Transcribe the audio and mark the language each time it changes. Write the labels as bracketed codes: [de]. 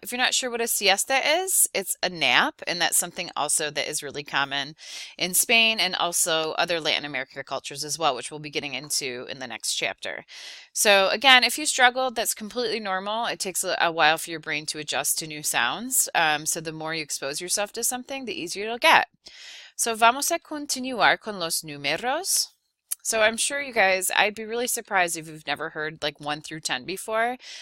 [en] If you're not sure what a siesta is, it's a nap, and that's something also that is really common in Spain and also other Latin America cultures as well, which we'll be getting into in the next chapter. So again, if you struggled, that's completely normal. It takes a while for your brain to adjust to new sounds. So the more you expose yourself to something, the easier it'll get. [es] So vamos a continuar con los números. [en] So I'm sure you guys, I'd be really surprised if you've never heard like 1 through 10 before.